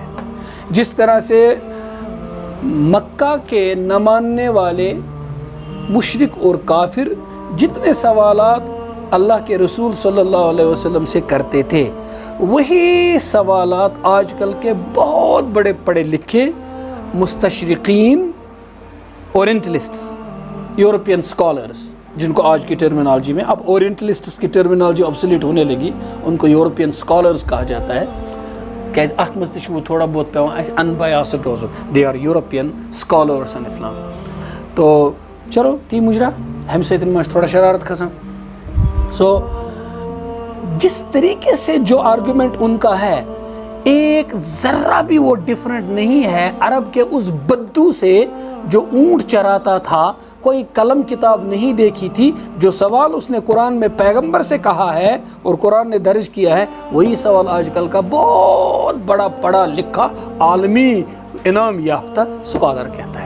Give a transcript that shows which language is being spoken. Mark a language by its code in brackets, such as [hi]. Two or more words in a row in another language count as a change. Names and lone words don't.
[ur] جس طرح سے مکہ کے نہ ماننے والے مشرک اور کافر جتنے سوالات اللہ کے رسول صلی اللہ علیہ وسلم سے کرتے تھے، وہی سوالات آج کل کے بہت بڑے پڑھے لکھے مستشرقین، اورینٹلسٹس، [en] European scholars, [ur] جن کو آج کی ٹرمینالوجی میں اب اورینٹلسٹس کی ٹرمینالوجی آبسلیٹ ہونے لگی، ان کو [en] European scholars [ur] کہا جاتا ہے. [ks] کیازِ اتھ مز تہِ چھُ وہ [ur] تھوڑا بہت [ks] پیوان اسہِ انبیاسڈ روزُن. [en] They are European scholars in Islam. [ks] تو چلو تی مجرا ہمہ سۭتۍ ما چھِ تھوڑا شرارت کھسان. [ur] سو جس طریقے سے جو آرگومنٹ ان کا ہے، ایک ذرہ بھی وہ ڈیفرنٹ نہیں ہے عرب کے اس بدو سے جو اونٹ چراتا تھا، کوئی قلم کتاب نہیں دیکھی تھی. جو سوال اس نے قرآن میں پیغمبر سے کہا ہے اور قرآن نے درج کیا ہے، وہی سوال آج کل کا بہت بڑا پڑھا لکھا عالمی انعام یافتہ سکالر کہتا ہے.